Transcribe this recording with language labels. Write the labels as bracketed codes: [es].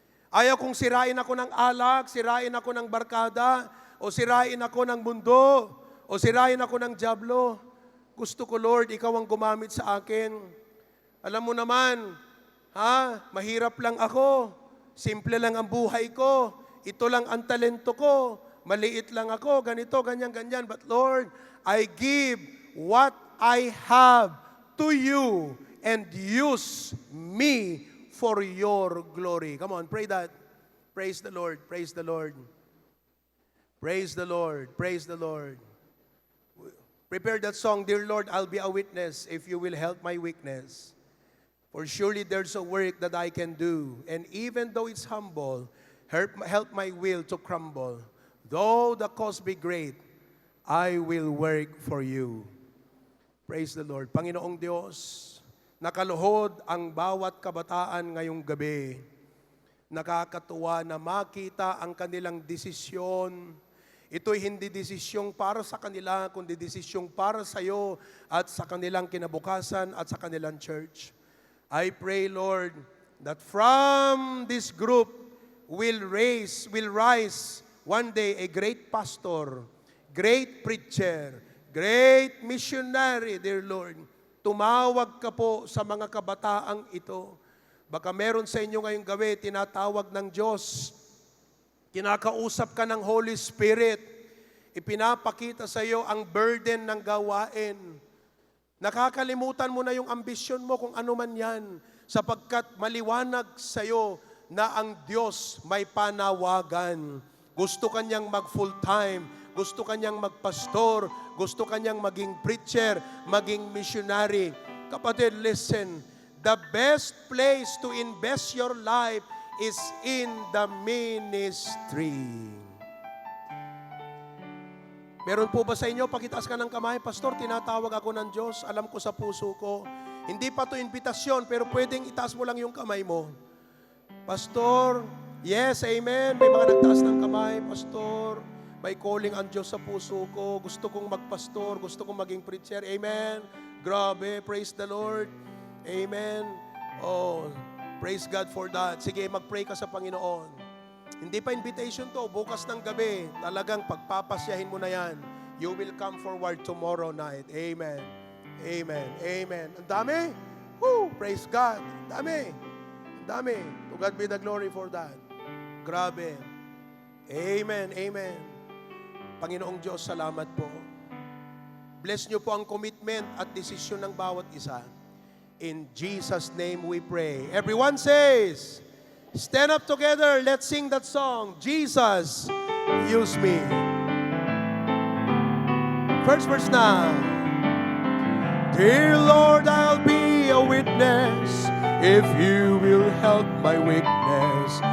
[tl] Ayaw kong sirain ako ng alak, sirain ako ng barkada, o sirain ako ng mundo, o sirain ako ng dyablo. Gusto ko, Lord, ikaw ang gumamit sa akin. Alam mo naman, mahirap lang ako. simple lang ang buhay ko, ito lang ang talento ko, maliit lang ako, ganito, ganyan, ganyan. [en] But Lord, I give what I have to you and use me for your glory. Come on, pray that. Praise the Lord, praise the Lord. Praise the Lord, praise the Lord. Prepare that song, Dear Lord, I'll be a witness if you will help my weakness. For surely there's a work that I can do, and even though it's humble, help my will to crumble. Though the cost be great, I will work for you. Praise the Lord. [tl] Panginoong Diyos, nakaluhod ang bawat kabataan ngayong gabi. Nakakatuwa na makita ang kanilang desisyon. Ito'y hindi desisyong para sa kanila, kundi desisyong para sa iyo at sa kanilang kinabukasan at sa kanilang church. [en] I pray, Lord, that from this group will rise one day a great pastor, great preacher, great missionary, dear Lord. [tl] Tumawag ka po sa mga kabataang ito. Baka meron sa inyo ngayong gabi, tinatawag ng Diyos. Kinakausap ka ng Holy Spirit. Ipinapakita sa iyo ang burden ng gawain. Nakakalimutan mo na yung ambisyon mo kung ano man yan, sapagkat maliwanag sa iyo na ang Diyos may panawagan. Gusto kanyang mag-full time, gusto kanyang magpastor, gusto kanyang maging preacher, maging missionary. [en] Kapatid, listen, the best place to invest your life is in the ministry. [tl] Meron po ba sa inyo, pakitaas ka ng kamay, Pastor, tinatawag ako ng Diyos, alam ko sa puso ko. Hindi pa to invitasyon, pero pwedeng itaas mo lang yung kamay mo. Pastor, yes, amen. May mga nagtaas ng kamay, Pastor. May calling ang Diyos sa puso ko. Gusto kong magpastor, gusto kong maging preacher. Amen. Grabe, [en] praise the Lord. [tl] Amen. [en] Oh, praise God for that. [tl] Sige, mag-pray ka sa Panginoon. Hindi pa invitation to. Bukas ng gabi, talagang pagpapasyahin mo na yan. [en] You will come forward tomorrow night. [tl] Amen. Amen. Amen. Ang dami. Woo! [en] Praise God. [tl] Ang dami. Ang dami. [en] To God be the glory for that. [tl] Grabe. Amen. Amen. Panginoong Diyos, salamat po. Bless niyo po ang commitment at desisyon ng bawat isa. [en] In Jesus' name we pray. Everyone says, stand up together. Let's sing that song. Jesus, use me. First verse now. Dear Lord, I'll be a witness if you will help my weakness.